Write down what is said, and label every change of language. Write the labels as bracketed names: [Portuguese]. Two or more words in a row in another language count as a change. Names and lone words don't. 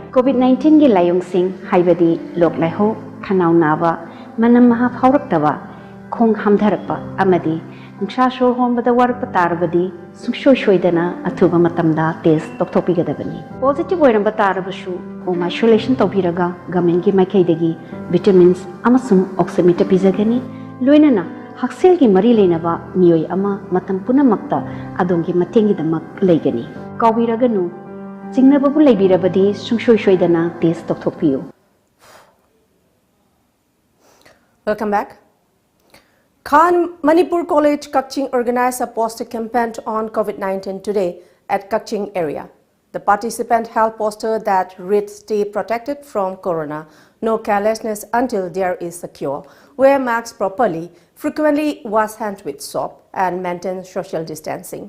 [Manipuri] COVID-19 gi layong sing haibadi lok laiho khanau naba manam maha phauraktawa khong hamdharakpa amadi nungsa shor hombada warakpa tarabadi sungshoidana athuba matamda test tawthokpigadabani. Positive oiramba tarabasu [English] home isolation [Manipuri] tawbiraga government gi maikaidagi vitamins amasung oximeter pizagani loinana haksel gi mari leinaba miyoi ama matam punamakta adongi matengi damak leigani. Kawiraganu chingnababu leibirabadi sungshoidana test tawthokpiyu. [English] Welcome back. Manipur College Kaching organized a poster campaign on COVID-19 today at Kaching area. The participant held poster that read "Stay protected from corona, no carelessness until there is a cure, wear masks properly, frequently wash hands with soap and maintain social distancing."